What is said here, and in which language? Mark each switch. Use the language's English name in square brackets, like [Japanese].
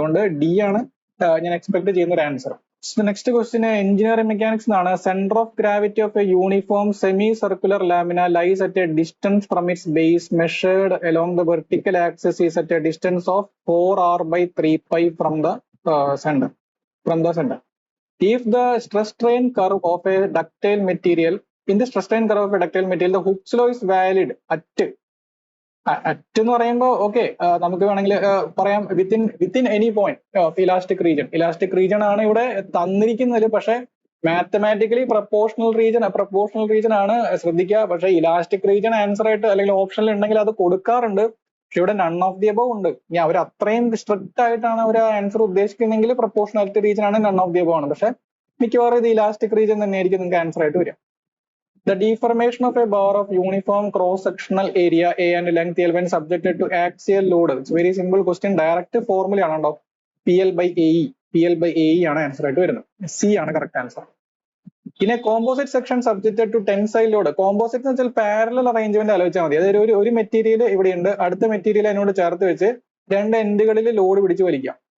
[Malayalam] അതുകൊണ്ട് ഡി ആണ് ഞാൻ എക്സ്പെക്ട് ചെയ്യുന്ന ഒരു answer. Next question engineering mechanics എന്നാണ്. [English] Centre of gravity of a uniform semi circular lamina lies at a distance from its base measured along the vertical axis is at a distance of 4r/3π from the centre. If the stress strain curve of a ductile material, in the stress strain curve of a ductile material, the Hooke's law is valid at [Malayalam] എന്ന് പറയുമ്പോൾ okay, നമുക്ക് വേണമെങ്കിൽ പറയാം within any point of elastic region ആണ് ഇവിടെ തന്നിരിക്കുന്നത്. പക്ഷെ mathematically proportional region ആണ്, ശ്രദ്ധിക്കുക. പക്ഷെ ഇലാസ്റ്റിക് റീജിയൻ ആൻസർ ആയിട്ട് അല്ലെങ്കിൽ ഓപ്ഷനിൽ ഉണ്ടെങ്കിൽ അത് കൊടുക്കാറുണ്ട്. പക്ഷെ ഇവിടെ [English] none of the above [Malayalam] ഉണ്ട്. ഇനി അവർ അത്രയും സ്ട്രിക്റ്റ് ആയിട്ടാണ് അവർ ആൻസർ ഉദ്ദേശിക്കുന്നതെങ്കിൽ പ്രപ്പോർഷണാലിറ്റി റീജിയൻ ആണ്, നൺ ഓഫ് ദി അബവ് ആണ്. പക്ഷെ മിക്കവാറും ഇത് ഇലാസ്റ്റിക് റീജിയൻ തന്നെയായിരിക്കും നിങ്ങൾക്ക് ആൻസർ ആയിട്ട് വരിക. [English] The deformation of a bar of uniform cross-sectional area A and length L when subjected to axial load. It's very simple question. [Malayalam] Direct formula ആണോ, PL/AE ആണ് ആൻസർ ആയിട്ട് വരുന്നത്. സി ആണ് കറക്റ്റ് ആൻസർ. പിന്നെ composite section subjected to tensile load. Composite എന്ന് വെച്ചാൽ parallel arrangement ആലോചിച്ചാൽ മതി. അതായത് ഒരു മെറ്റീരിയൽ ഇവിടെയുണ്ട്, അടുത്ത മെറ്റീരിയൽ അതിനോട് ചേർത്ത് വെച്ച് രണ്ട് എൻഡുകളിൽ ലോഡ് പിടിച്ച് വലിക്കാം.